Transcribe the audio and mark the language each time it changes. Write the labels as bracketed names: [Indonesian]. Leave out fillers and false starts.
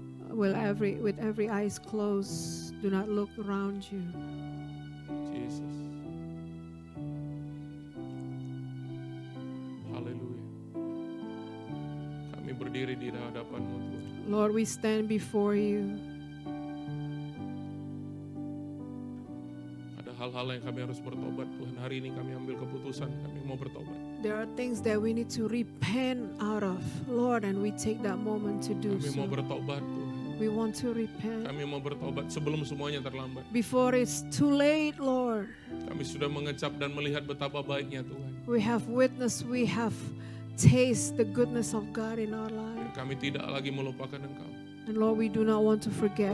[English] With every eyes closed, do not look around you. Jesus. [Indonesian] Haleluya. Kami berdiri di hadapan-Mu, Tuhan. [English] Lord, we stand before you. [Indonesian] Ada hal-hal yang kami harus bertobat, Tuhan. Hari ini kami ambil keputusan, kami mau bertobat. [English] There are things that we need to repent out of, Lord, and we take that moment to do [Indonesian] Kami mau [English] so. [Indonesian] bertobat, Tuhan. [English] We want to repent [Indonesian] Kami mau bertobat sebelum semuanya terlambat. [English] before it's too late, Lord. [Indonesian] Kami sudah mengecap dan melihat betapa baiknya Tuhan. [English] We have witnessed, we have tasted the goodness of God in our [Indonesian] Dan [English] life. [Indonesian] kami tidak lagi melupakan Engkau. [English] And Lord, we do not want to forget